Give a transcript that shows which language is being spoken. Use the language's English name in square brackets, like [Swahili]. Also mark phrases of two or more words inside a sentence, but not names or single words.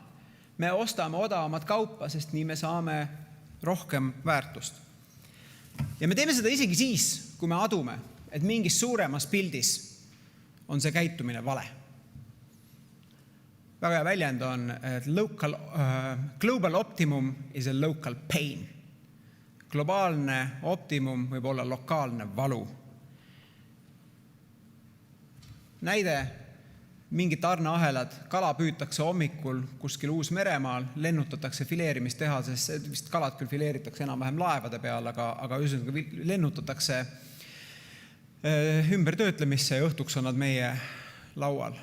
[Estonian] Me ostame odavamat kaupa, sest nii me saame rohkem väärtust. Ja me teeme seda isegi siis, kui me adume, et mingis suuremas pildis on see käitumine vale. Väga hea väljend on, et [English] global optimum is a local pain. [Estonian] Globaalne optimum võib olla lokaalne valu. Näide mingid tarneahelad, kala püütakse hommikul kuskil Uus-Meremaal, lennutatakse fileerimistehasesse, vist kalad küll fileeritakse enam-vähem laevade peal, aga ühesõnaga lennutatakse ümbertöötlemisse ja õhtuks on nad meie laual.